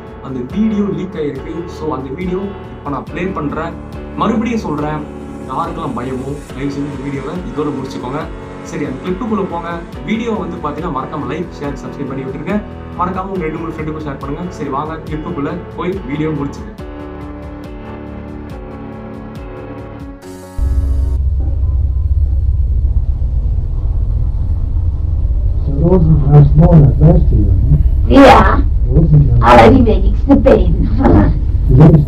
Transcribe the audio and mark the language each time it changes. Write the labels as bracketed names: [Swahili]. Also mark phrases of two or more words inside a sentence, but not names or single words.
[Tamil] அந்த [English] video leak [Tamil] ஆகிருக்கு. ஸோ அந்த வீடியோ இப்போ நான் ப்ளே பண்ணுறேன். மறுபடியும் சொல்கிறேன், யாருக்கெல்லாம் பயமோ தயவு செஞ்சு இந்த வீடியோவை இதோட முடிச்சுக்கோங்க. சரி, அந்த கிளிப்புக்குள்ளே போங்க. வீடியோ வந்து பார்த்தீங்கன்னா மறக்காம [English] like, share, subscribe [Tamil] பண்ணி விட்டுருங்க. மறக்காம உங்கள் 2-3 ஃப்ரெண்டுக்கும் ஷேர் பண்ணுங்க. சரி வாங்க கிளிப்புக்குள்ளே போய் வீடியோ முடிச்சுங்க. [German] Rosenkranz Monat, weißt du ja, ne? Ja, Rosenkranz. aber die wenigste beten. Die wenigsten.